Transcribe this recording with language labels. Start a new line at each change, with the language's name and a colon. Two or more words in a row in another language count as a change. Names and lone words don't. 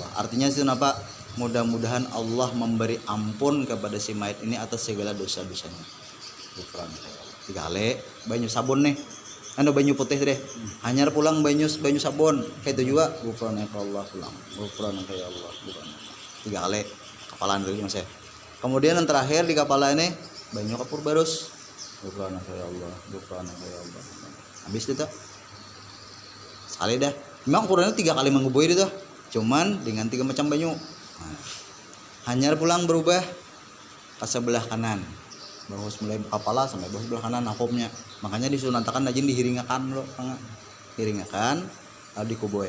Indonesian: Artinya itu apa? Mudah-mudahan Allah memberi ampun kepada si mayat ini atas segala dosa-dosanya.
Arabic: Ghufranaka ya Allah.
Banjar: 3 kali banyu sabun nih. Banyu putih deh. Hanyar pulang banyu sabun. Kayak itu juga
Arabic: ghufranaka Allah
Banjar: pulang.
Arabic: Ghufranaka ya Allah.
Banjar: 3 kali kepalaan dulu Mas ya. Kemudian yang terakhir di kepala ini banyu kapur barus.
Arabic: Ghufranaka ya Allah, ghufranaka ya Allah.
Banjar: Habis itu sekali dah. Memang ukurannya 3 kali mengubuhi itu. Cuman dengan 3 macam banyu. Nah, hanyar pulang berubah ke sebelah kanan. Bahus mulai kepala sampai bahus sebelah kanan nakopnya. Makanya disunatakan rajin dihiringakan loh, hiringakan lalu dikuboy.